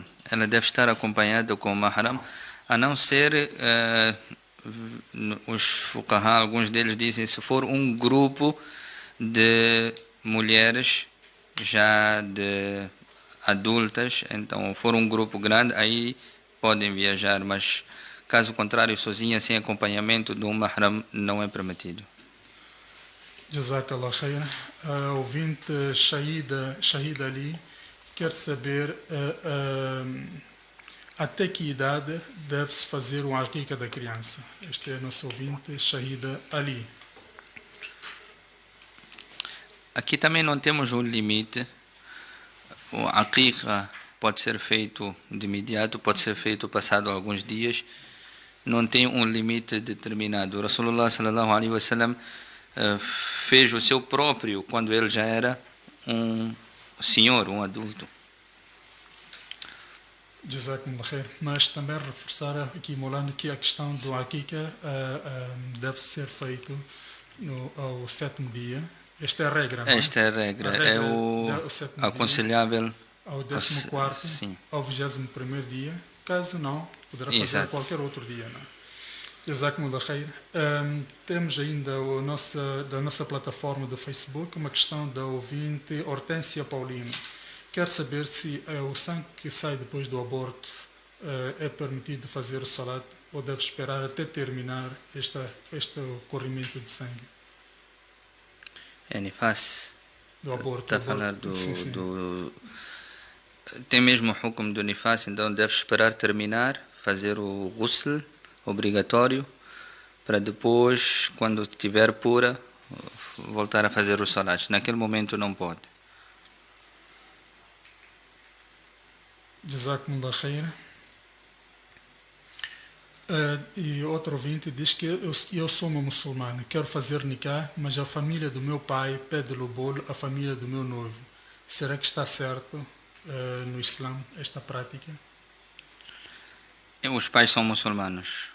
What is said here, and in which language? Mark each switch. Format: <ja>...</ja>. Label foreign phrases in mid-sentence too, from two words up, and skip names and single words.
<pt>Ela deve estar acompanhada com o mahram, a não ser os fuqaha, alguns deles dizem, se for um grupo de mulheres já de adultas, então for um grupo grande, aí podem viajar, mas caso contrário, sozinha, sem acompanhamento de um mahram, não é permitido.</pt> <ar>جزاك الله خير.</ar> <pt>Ouvinte Shahid Ali quer saber até que idade deve-se fazer um aqiqa da criança. Este é nosso ouvinte Shahid Ali. Aqui também não temos um limite. O aqiqa pode ser feito de imediato, pode ser feito passado alguns dias, não tem um limite determinado. O Rasulullah</pt> <ar>صلى الله عليه وسلم</ar> <pt>fez o seu próprio quando ele já era um senhor, um adulto.</pt> <ar>جزاكم الله خير.</ar> <pt>Mas também reforçar aqui, Maulana, que a questão do aqiqa deve ser feito ao 7º dia. Esta é a regra, não é? Esta é a regra. É o aconselhável ao 14º, ao 21º dia. Caso não, poderá fazer qualquer outro dia, não é?</pt> <ar>جزاكم الله خير.</ar> <pt>Temos ainda da nossa plataforma do Facebook uma questão da ouvinte Hortência Paulino. Quer saber se o sangue que sai depois do aborto é permitido fazer o salat ou deve esperar até terminar este corrimento de sangue? É nifas. Do aborto. Está a falar do... Tem mesmo o hukum do nifas, então deve esperar terminar, fazer o ghusl obrigatório para depois, quando estiver pura, voltar a fazer os salats. Naquele momento não pode.</pt> <ar>جزاكم الله خير.</ar> <pt>E outro ouvinte diz que eu sou uma muçulmana, quero fazer nikah, mas a família do meu pai pede o bolo à família do meu noivo. Será que está certo no Islã esta prática? Os pais são muçulmanos.</pt>